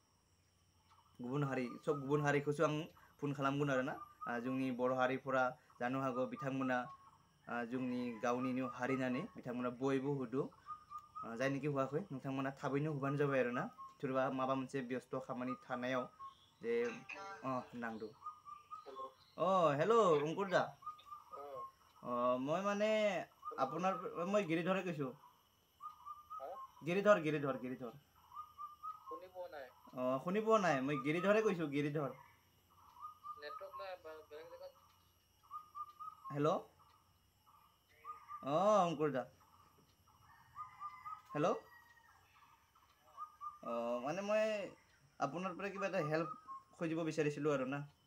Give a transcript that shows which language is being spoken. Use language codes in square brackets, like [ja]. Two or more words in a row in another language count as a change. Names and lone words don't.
[brx] गुबुन हारि सब गुबुन हारिखौसो आं फन खालामगोन आरोना जोंनि बर' हारिफोरा जानो हागौ बिथांमोना जोंनि गावनिनो हारि होननानै बिथांमोना बयबो होदो जायनिखि होआखै नोंथांमोना थाबैनो होबानो जाबाय आरोना सोरबा माबा मोनसे व्यस्त खामानि थानायाव जे नांदो हेलो अंकुर दा [as] মই মানে আপোনাৰ মই গিৰিধৰে কৈছোঁ গিৰিধৰ শুনি পোৱা নাই মই গিৰিধৰে কৈছোঁ গিৰিধৰ হেল্ল' অংকুৰ দা হেল্ল' মানে মই আপোনাৰ পৰা কিবা এটা হেল্প খুজিব বিচাৰিছিলোঁ আৰু না